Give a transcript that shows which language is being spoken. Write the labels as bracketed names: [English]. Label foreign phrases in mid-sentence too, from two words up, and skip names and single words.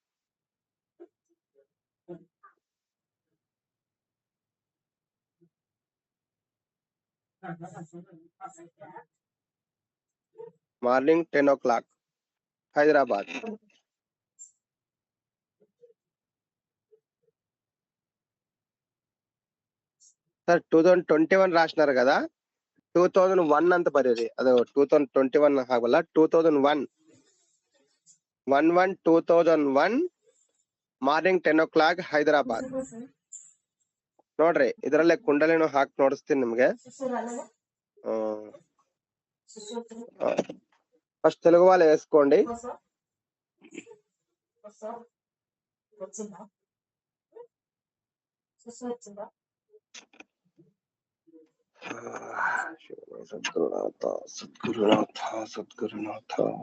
[English] morning 10 o'clock Hyderabad. [Telugu] సార్ 2021 రాసినారు కదా, 2001 [Kannada] ಅಂತ ಬರೀರಿ. ಅದು 2021 ಆಗಲ್ಲ, 2001. 1/1/2001 [English] morning 10 o'clock [Kannada] ಹೈದರಾಬಾದ್. ನೋಡ್ರಿ, ಇದರಲ್ಲೇ ಕುಂಡಲಿನೂ ಹಾಕಿ ನೋಡಿಸ್ತೀನಿ ನಿಮ್ಗೆ. [Telugu] ఫస్ట్ తెలుగు వాళ్ళు వేసుకోండి. [Sanskrit] సద్గురునాథ సద్గురునాథ సద్గురునాథ.